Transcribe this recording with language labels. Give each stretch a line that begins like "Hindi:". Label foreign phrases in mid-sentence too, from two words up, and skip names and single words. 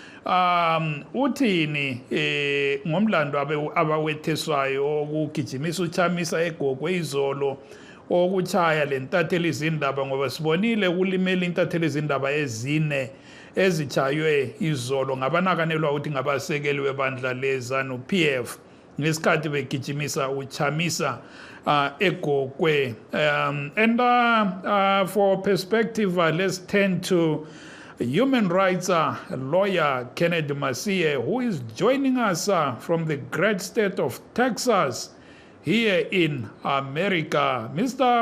North Ndebele: uthini ngomlando abawetheswayo okugijimisa uChamisa eGogwe izolo okuchaya lentatheli izindaba ngoba sibonile kulimela intatheli izindaba ezine ezichaywe izolo ngabanakanelwa ukuthi ngabasekeli webandla leZANU-PF ngesikhathi begijimisa uChamisa eGogwe.
English: And for perspective, let's turn to human rights lawyer Kennedy Masie, who is joining us from the great state of Texas. here in America. Mr.